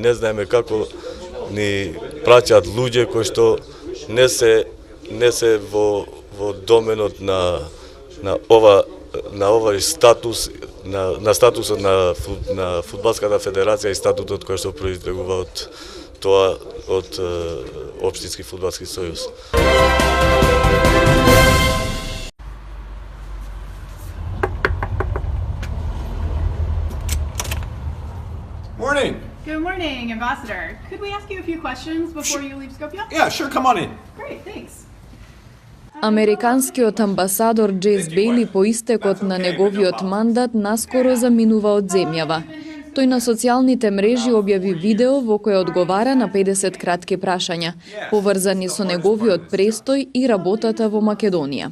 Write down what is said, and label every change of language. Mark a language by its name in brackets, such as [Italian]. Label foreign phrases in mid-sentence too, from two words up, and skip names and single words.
[Macedonian] Не знаеме како ни праќаат луѓе кои што не се во доменот на овој статус, на статусот на Фудбалската федерација и статутот кој што произлегува од тоа од Општински фудбалски сојуз. [English] Morning. Good morning, Ambassador. Could we ask you a few questions before you leave Skopje? Yeah, sure, come on in. Great, thanks. [Macedonian] Американскиот амбасадор Джейс Бейли по истекот на неговиот мандат наскоро заминува од земјава. Тој на социјалните мрежи објави видео во кое одговара на 50 кратки прашања, поврзани со неговиот престој и работата во Македонија.